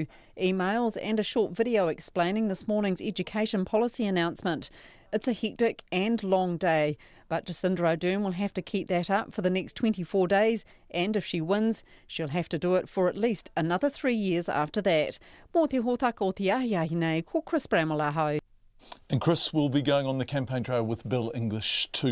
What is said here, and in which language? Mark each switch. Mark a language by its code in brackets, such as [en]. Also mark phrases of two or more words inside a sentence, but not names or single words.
[en] Emails and a short video explaining this morning's education policy announcement. It's a hectic and long day, but Jacinda Ardern will have to keep that up for the next 24 days, and if she wins, she'll have to do it for at least another 3 years after that. [mi] Mō te hōtaka o te ahiahi nei, ko Chris Bramwell ahau. [en] And Chris will be going on the campaign trail with Bill English too.